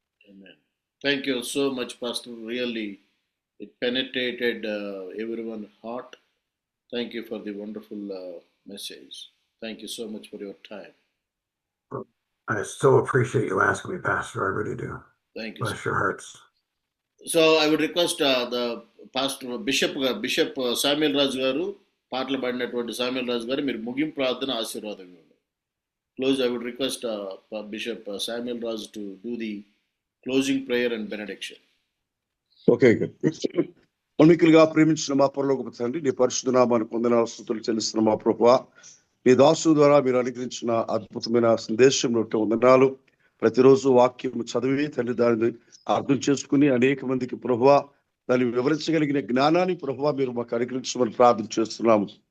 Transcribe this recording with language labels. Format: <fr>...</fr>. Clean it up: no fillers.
<en>Amen. Thank you so much, Pastor. Really, it penetrated everyone's heart. Thank you for the wonderful message. Thank you so much for your time. I so appreciate you asking me, Pastor. I really do. Thank you. Bless your hearts. So I would request the Pastor Bishop Samuel Raj garu</en> <te>పాటలు పాడినటువంటి Samuel రాజు గారు మీరు ముగింపు ప్రార్థన ఆశీర్వాదం ఇవ్వండి.</te> <en>Close, I would request Bishop Samuel Raj to do the closing prayer and benediction.</en> <te>Okay, మన్నికలుగా ప్రేమించిన మా పరలోకపు తండ్రి, నీ పరిశుద్ధ నామానికి వందనాలు స్తుతులు చెల్లిస్తున్న మా ప్రభువా, మీ దాసు ద్వారా మీరు అనుగ్రహించిన అద్భుతమైన సందేశంలో వందనాలు. ప్రతిరోజు వాక్యం చదివి తండ్రి దానిని అర్థం చేసుకుని అనేక మందికి ప్రభువా దాన్ని వివరించగలిగిన జ్ఞానాన్ని ప్రభువా మీరు మాకు అనుగ్రహించమని ప్రార్థన చేస్తున్నాము.</te>